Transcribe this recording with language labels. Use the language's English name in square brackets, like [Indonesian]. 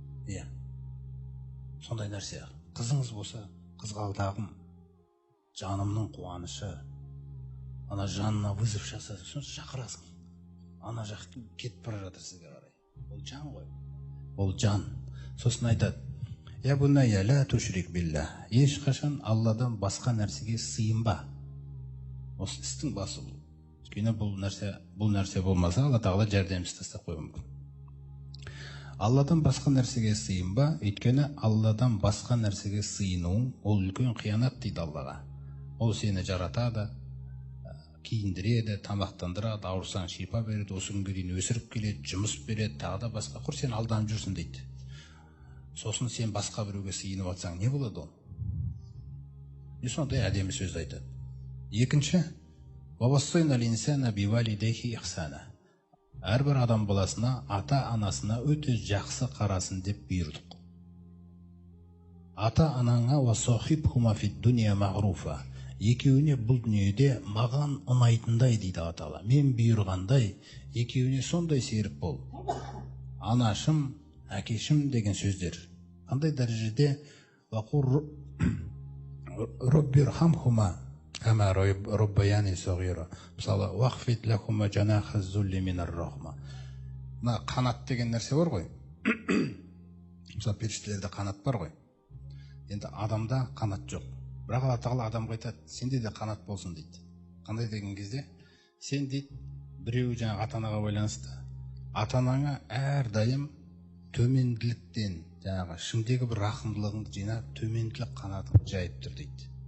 [Kazakh] Иә. Сондай нәрсе. Қызыңыз болса, қызғалдағым, жанымның қуанышы, ана жанына вызов жасаса, шақырасың. Ана жақ кетіп бара жатыр сізге қарай. Ол жан ғой. Ол жан. Сосын айтады: [Arabic] я бунайя ла тушрик билла. [Kazakh] Ешқашан Алладан басқа нәрсеге сыйынба. Осы істің басы бұл. Өйткені бұл нәрсе болмаса, Алла Тағала жәрдемсіз тастап қоюы мүмкін. Алладан басқа нәрсеге сыйынба, өйткені Алладан басқа нәрсеге сыйыну ол үлкен қиянат дейді Аллаға. Ол сені жаратады, киіндіреді, тамақтандырады, ауырсаң шипа береді, осы күнге дейін өсіріп келеді, жұмыс береді, тағы да басқа. Құр сен алданып жүрсің дейді. Сосын сен басқа біреуге сыйынып атсаң не болады ол? Не сондай әдемі сөз айтады. Екінші, [Arabic] وَوَصَّيْنَا الْإِنسَانَ بِوَالِدَيْهِ إِحْسَانًا. [Kazakh] Әрбір адам баласына, ата-анасына өте жақсы қарасын деп бұйырдық. Ата-анаңа [Arabic] وَصَحِبْهُمَا فِي الدُّنْيَا مَعْرُوفًا. [Kazakh] Екеуіне бұл дүниеде маған ұнайтындай дейді Алла Тағала. Мен бұйырғандай, екеуіне сондай серік бол. Анашым, әкешім деген сөздер. Қандай дәрежеде? [Arabic] وَقُلْ رَبِّ ارْحَمْهُمَا كما ربياني صغيرا. [Kazakh] Мысалы, [Arabic] وَخْفِضْ لَهُمَا جَنَاحَ الذُّلِّ مِنَ الرَّحْمَةِ. [Kazakh] Мына қанат деген нәрсе бар ғой. Мысалы, періштелерде қанат бар ғой. Енді адамда қанат жоқ. Бірақ Алла Тағала адамға айтады, сенде де қанат болсын дейді. Қандай деген кезде? Сен дейді, біреу жаңа ата-анаға байланысты. Ата-анаңа әрдайым төменділіктен, жаңағы ішіңдегі бір рахымдылығыңды жинап, төменділік қанатыңды жайып тұр дейді.